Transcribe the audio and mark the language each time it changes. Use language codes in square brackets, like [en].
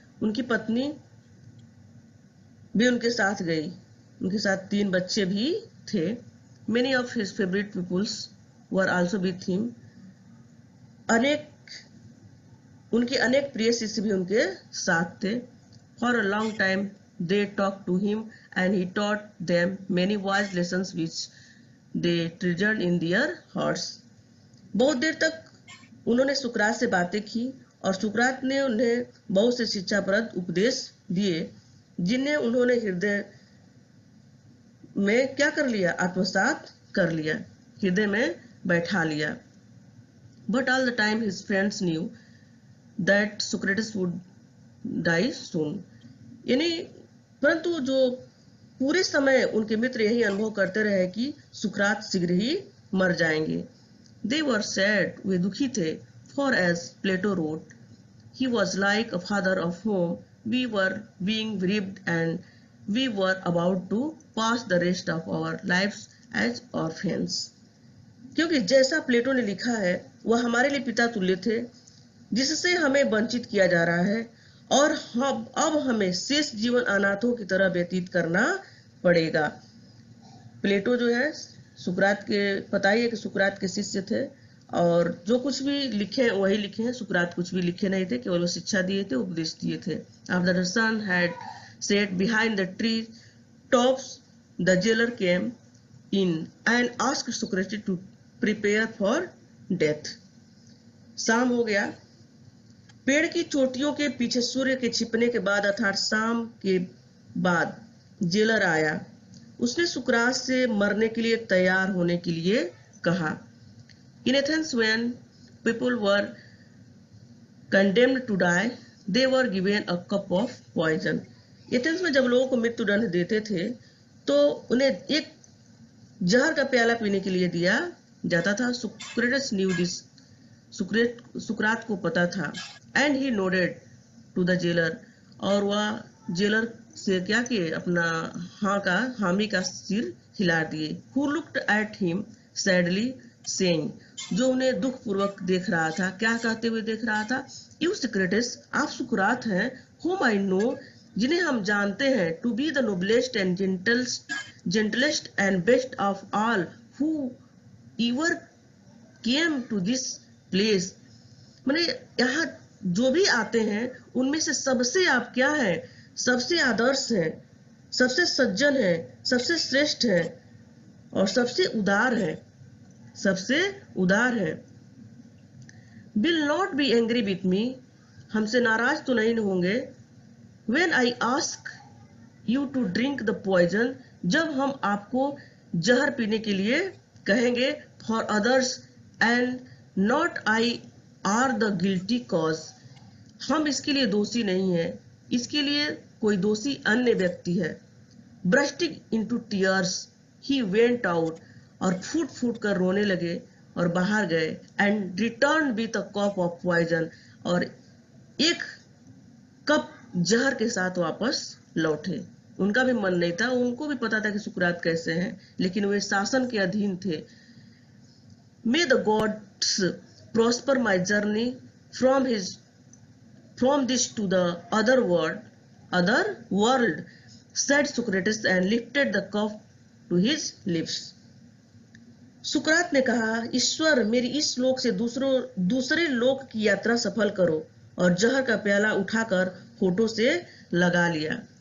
[hi] उनकी पत्नी भी उनके साथ गई, उनके साथ 3 बच्चे भी थे। [en] Many of his favorite pupils were also with him. [hi] उनके अनेक प्रिय शिष्य भी उनके साथ थे। [en] For a long time they talked to him and he taught them many wise lessons which they treasured in their hearts. [hi] बहुत देर तक उन्होंने सुकरात से बातें की और सुकरात ने उन्हें बहुत से शिक्षाप्रद उपदेश दिए जिन्हें उन्होंने हृदय में क्या कर लिया? आत्मसात कर लिया, हृदय में बैठा लिया। [en] But all the time his friends knew that Socrates would die soon. [hi] यानी परंतु जो पूरे समय उनके मित्र यही अनुभव करते रहे कि सुकरात शीघ्र ही मर जाएंगे। [en] They were sad, [hi] वे दुखी थे। [en] For as Plato wrote, he was like a father of whom we were being bereaved and we were about to pass the rest of our lives as orphans. [hi] क्योंकि जैसा प्लेटो ने लिखा है वह हमारे लिए पिता तुल्य थे जिससे हमें वंचित किया जा रहा है और अब हमें शेष जीवन अनाथों की तरह व्यतीत करना पड़ेगा। प्लेटो जो है सुकरात के, पता ही है कि सुकरात के शिष्य थे और जो कुछ भी लिखे वही लिखे हैं। सुकरात कुछ भी लिखे नहीं थे, केवल वो शिक्षा दिए थे, उपदेश दिए थे। [en] After the sun had set behind the tree tops, the jailer came in and asked Socrates to prepare for death. [hi] शाम हो गया। पेड़ की चोटियों के पीछे सूर्य के छिपने के बाद अर्थात शाम के बाद जेलर आया। उसने सुकरात से मरने के लिए तैयार होने के लिए कहा। [en] In Athens, when people were condemned to die, they were given a cup of poison. [hi] Athens में जब लोगों को मृत्युदंड देते थे तो उन्हें एक जहर का प्याला पीने के लिए दिया जाता था। [en] Socrates knew this. [hi] सुकरात को पता था। [en] and he nodded to the jailer, [hi] और वह जेलर से क्या किए? अपना हामी का सिर हिला दिए। [en] who looked at him sadly saying, [hi] जो उन्हें दुख पूर्वक देख रहा था। क्या कहते हुए देख रहा था? [en] you Socrates, [hi] आप सुकरात हैं, [en] whom I know, [hi] जिन्हें हम जानते हैं, [en] to be the noblest and gentlest and best of all who ever came to this place. [hi] माने यहाँ जो भी आते हैं उनमें से सबसे आप क्या हैं? सबसे आदर्श हैं, सबसे सज्जन हैं, सबसे श्रेष्ठ हैं और सबसे उदार हैं, सबसे उदार हैं। [en] Will not be angry with me, [hi] हमसे नाराज तो नहीं होंगे। [en] When I ask you to drink the poison, [hi] जब हम आपको जहर पीने के लिए कहेंगे। [en] For others and not I are the guilty cause, [hi] हम इसके लिए दोषी नहीं है, इसके लिए कोई दोषी अन्य व्यक्ति है। [en] Bursting into tears, he went out, [hi] और फूट फूट कर रोने लगे और बाहर गए। [en] And returned with a cup of poison, [hi] और एक कप जहर के साथ वापस लौटे। उनका भी मन नहीं था, उनको भी पता था कि सुकरात कैसे हैं, लेकिन वे शासन के अधीन थे। [en] May the gods prosper my journey from this to the other world, said Socrates and lifted the cup to his lips. [hi] सुकरात ने कहा, ईश्वर मेरी इस लोक से दूसरे लोक की यात्रा सफल करो, और जहर का प्याला उठाकर होठों से लगा लिया।